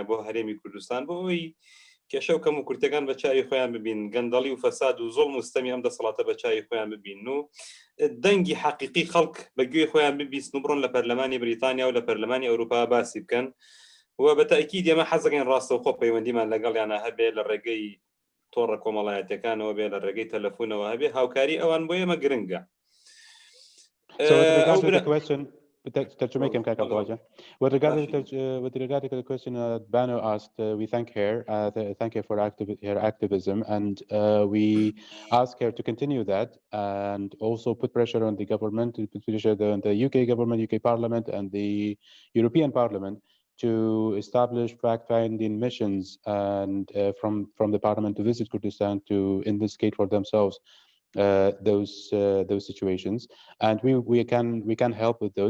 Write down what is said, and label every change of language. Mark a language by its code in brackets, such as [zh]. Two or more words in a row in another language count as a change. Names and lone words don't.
[ckb] بۆ هەرێمی کوردستان بۆ ئەوەی کێشە و کەم و کورتەکان بە چاوی خۆیان ببین گەندەڵی و فەساد و زۆڵم و ستەمی ئەم دەسەڵاتە بە چاوی خۆیان ببین و دەنگی حەقیقی خەڵک بەگوێی خۆیان ببیستن و بڕۆن لە پەرلەمانی بریتانیا و لە پەرلەمانی ئەوروپا باسی بکەن و بە تاکید ئێمە حەزەکەین ڕاستەوخۆ پەیوەندیمان لەگەڵیانە هەبێ لە ڕێگەی تۆڕە کۆمەڵایەتەکانەوە بێ لە ڕێگەی تەلەفۆنەوە هەبێ هاوکاری ئوان بۆ ئێمە گرنگە. [en] With regard to the question Bano asked, we thank her for her activism, and we ask her to continue that and also put pressure on the government, to put pressure on the UK government, UK Parliament, and the European Parliament to establish fact-finding missions and from the Parliament to visit Kurdistan to investigate for themselves those situations, and we can help with those.